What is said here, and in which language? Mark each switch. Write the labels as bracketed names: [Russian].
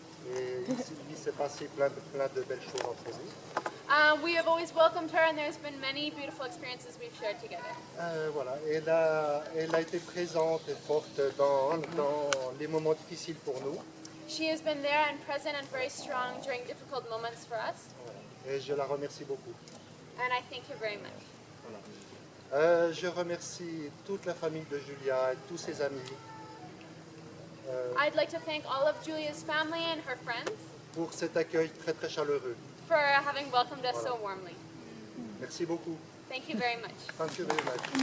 [French] Et il s'est passé plein de belles choses entre nous. [English] We have always welcomed her, and there's been many beautiful experiences we've shared together. [French] Voilà, elle a été présente et forte dans les moments difficiles pour nous. [English] She has been there and present and very strong during difficult moments for us, [French] Et je la remercie beaucoup. [English] and I thank her very much. [French] Je remercie toute la famille de Julia et tous ses amis [English] I'd like to thank all of Julia's family and her friends [French] pour cet accueil très très chaleureux. [English] for having welcomed us so warmly. [French] Merci beaucoup. [English] Thank you very much. Thank you very much.